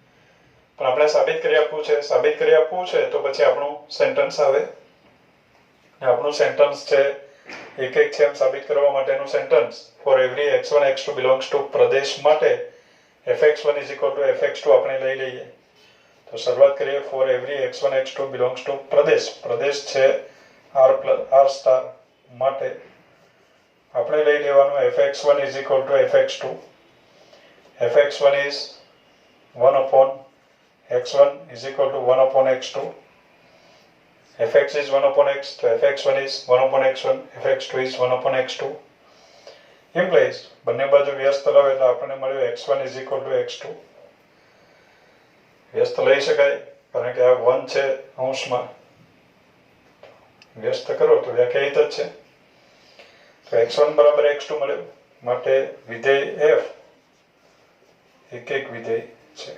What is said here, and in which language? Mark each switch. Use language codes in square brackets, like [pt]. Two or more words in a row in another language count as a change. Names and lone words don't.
[gu] પણ આપણે સાબિત કરી આપવું છે તો પછી આપણું સેન્ટેન્સ આવે આપણું સેન્ટેન્સ છે એક એક છે એમ સાબિત કરવા માટેનું સેન્ટેન્સ [en] for every x1 x2 belongs to [gu] પ્રદેશ માટે fx1 fx2 આપણે લઈ લઈએ. તો શરૂઆત કરીએ [en] for every x1 x2 belongs to [gu] પ્રદેશ છે r સ્ટાર માટે આપણે લઈ લેવાનું fx1 fx2. [en] fx1 is 1 upon x1 is equal to 1 upon x2. fx is 1 upon x, so fx1 is 1 upon x1, fx2 is 1 upon x2. [gu] Implies બંને બાજુ વ્યસ્ત લાવે એટલે આપણને મળ્યું [en] x1 is equal to x2. [gu] વ્યસ્ત લઈ શકાય કારણ કે આ 1 છે અંશમાં, વ્યસ્ત કરો તો વ્યાખ્યાયિત જ છે. તો x1 બરાબર x2 મળ્યું, માટે વિધેય f એક વિધેય છે.